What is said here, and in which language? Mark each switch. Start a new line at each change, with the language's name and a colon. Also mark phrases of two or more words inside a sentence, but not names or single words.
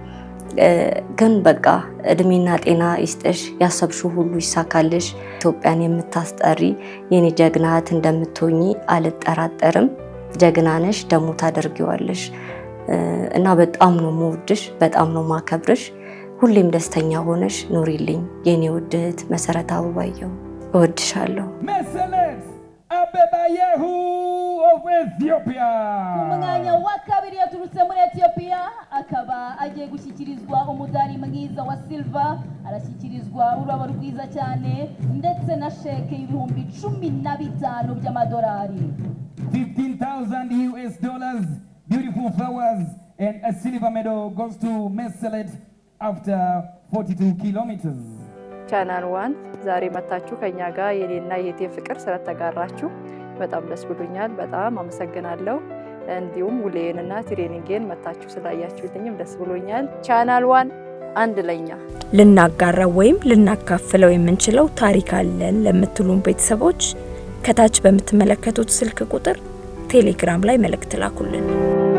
Amharic: ግን በቃ እድሜና ጤና ይስጥሽ፣ ያሰብሽው ሁሉ ይሳካልሽ። ኢትዮጵያን የምታስጠሪ የኔ ጀግና እህት እንደምትሆኚ አልጠራጠርም። ጀግና ነሽ፣ ደግሞ ታደርጊዋለሽ እና በጣም ነው የምወድሽ፣ በጣም ነው ማከብርሽ። ሁሌም ደስተኛ ሆነሽ ኑሪልኝ የኔ ውድ እህት መሰረት አበባየሁ። እወድሻለሁ።
English: Meselet Abebayehu of Ethiopia.
Kinyarwanda: Umwanya wa kabiri yaturutse muri Ethiopia akaba agiye gushyikirizwa umudari mwiza wa silver, arashyikirizwa ururabo rwiza cyane ndetse na sheke y'ibihumbi 15 by'amadolari.
English: 15,000 US dollars, beautiful flowers, and a silver medal goes to Meselet after 42 kilometers.
Amharic: ቻናል 1 ዛሬ መታችሁ ከኛ ጋር የኔና የቴ ፍቅር ስለተጋራችሁ በጣም ደስ ብሎኛል። በጣም አመሰግናለሁ። እንዲሁም ውሌንና ትሬኒንግን መታችሁ ስላያችሁልኝም ደስ ብሎኛል። ቻናል 1 አንድ ለኛ ልናጋራው ወይም ልናካፍለው የምንችለው ታሪክ አለን ለምትሉን ቤተሰቦች ከታች በምትመለከቱት ስልክ ቁጥር ቴሌግራም ላይ መልእክት ላኩልን።